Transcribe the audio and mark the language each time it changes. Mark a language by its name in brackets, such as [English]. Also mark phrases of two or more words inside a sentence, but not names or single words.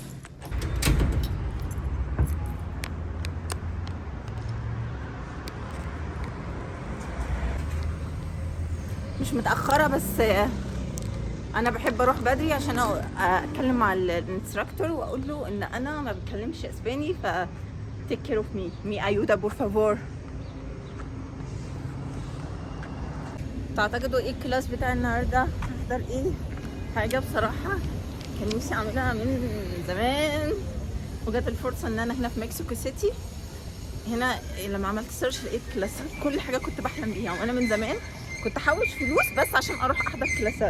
[Arabic] مش متأخرة بس أنا بحب أروح بدري عشان أتكلم مع الانستراكتور وأقول له إن أنا ما بتكلمش إسباني ف [English] take care of me [Spanish] ayuda por favor. [Arabic] تعتقدوا إيه الكلاس بتاع النهاردة؟ أحضر إيه؟ حاجة بصراحة كان نفسي أعملها من زمان وجات الفرصة إن أنا هنا في مكسيكو سيتي. هنا لما عملت سيرش لقيت كلاسات كل حاجة كنت بحلم بيها، وأنا من زمان كنت احوش فلوس بس عشان اروح احضر كلاسات.